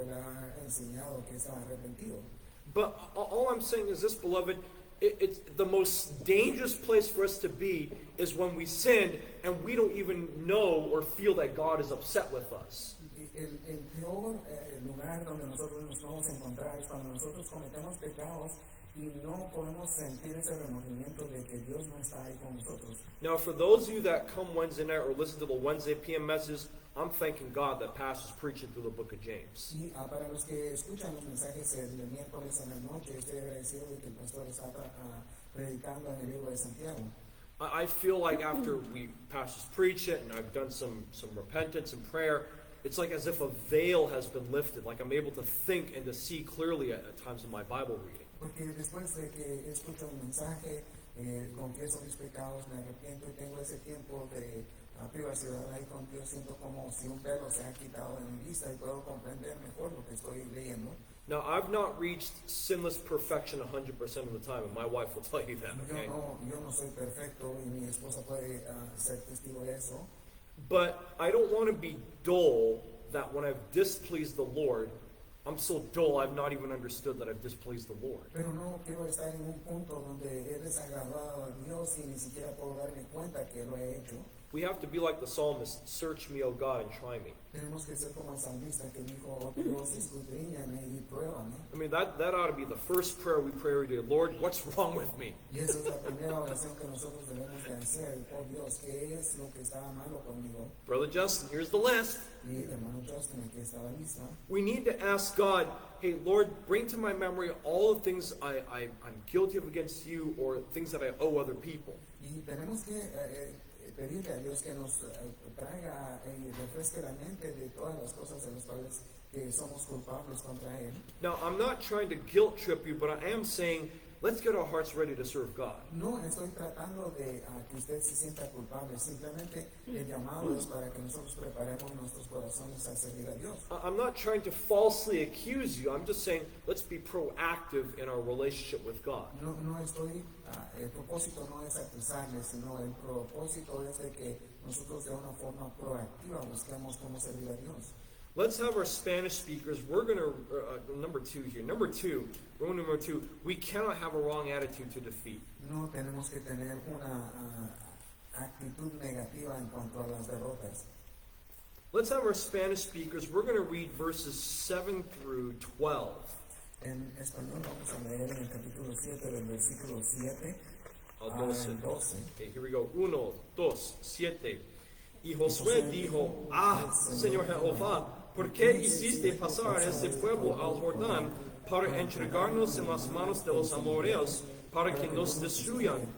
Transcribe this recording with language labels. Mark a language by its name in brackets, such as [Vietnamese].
[Spanish] Él ha enseñado que está arrepentido. [English] But all I'm saying is this, beloved, it's the most dangerous place for us to be is when we sin and we don't even know or feel that God is upset with us. [Spanish] El peor lugar donde nosotros nos vamos a encontrar es cuando nosotros cometemos pecados y no podemos sentir ese remordimiento de que Dios no está ahí con nosotros. [English] Now, for those of you that come Wednesday night or listen to the Wednesday PM messages, I'm thanking God that Pastor's preaching through the book of James. [Spanish] Y para los que escuchan los mensajes el miércoles en la noche, estoy agradecido de que el pastor está predicando en el libro de Santiago. [English] I feel like after Pastor's preach it and I've done some repentance and prayer, it's like as if a veil has been lifted, like I'm able to think and to see clearly at times in my Bible reading. [Spanish] Porque después de que escucho el mensaje, confieso mis pecados, me arrepiento y tengo ese tiempo de privacidad ahí con Dios, siento como si un velo se ha quitado de mi vista y puedo comprender mejor lo que estoy leyendo. [English] Now, I've not reached sinless perfection 100% of the time, and my wife will tell you that, okay? [Spanish] Yo no soy perfecto y mi esposa puede ser testigo de eso. [English] But I don't want to be dull that when I've displeased the Lord, I'm so dull I've not even understood that I've displeased the Lord. [Spanish] Pero no quiero estar en un punto donde he desagradado a Dios y ni siquiera puedo darme cuenta que lo he hecho. [English] We have to be like the psalmist, search me, O God, and try me. [Spanish] Tenemos que ser como el salmista que dijo, oh Dios, escudriñame y pruébame. [English] I mean, that ought to be the first prayer we pray every day. Lord, what's wrong with me? [Spanish] Y esa es la primera oración que nosotros debemos de hacer. Oh Dios, ¿qué es lo que está malo conmigo? [English] Brother Justin, here's the list. [Spanish] Y hermano Justin, aquí está la lista. [English] We need to ask God, hey, Lord, bring to my memory all the things I'm guilty of against you or things that I owe other people. [Spanish] Y tenemos que pedirle a Dios que nos traiga y refresque la mente de todas las cosas en las cuales que somos culpables contra Él. [English] Now, I'm not trying to guilt trip you, but I am saying, let's get our hearts ready to serve God. [Spanish] No estoy tratando de que usted se sienta culpable, simplemente el llamado es para que nosotros preparemos nuestros corazones a servir a Dios. [English] I'm not trying to falsely accuse you. I'm just saying, let's be proactive in our relationship with God. [Spanish] No estoy, el propósito no es acusarle, sino el propósito es de que nosotros de una forma proactiva busquemos cómo servir a Dios. [English] Let's have our Spanish speakers. We're going to, number two here. Number two, we cannot have a wrong attitude to defeat. [Spanish] No tenemos que tener una actitud negativa en cuanto a las derrotas. [English] Let's have our Spanish speakers. We're going to read verses 7 through 12. [Spanish] En español vamos a leer en el capítulo 7 del versículo 7 Al al 12. 12. [English] Okay, here we go. 1, 2, 7. [Spanish] Y Josué dijo, Señor Jehová, ¿por qué hiciste pasar este pueblo al Jordán para entregarnos en las manos de los amorreos para que nos destruyan?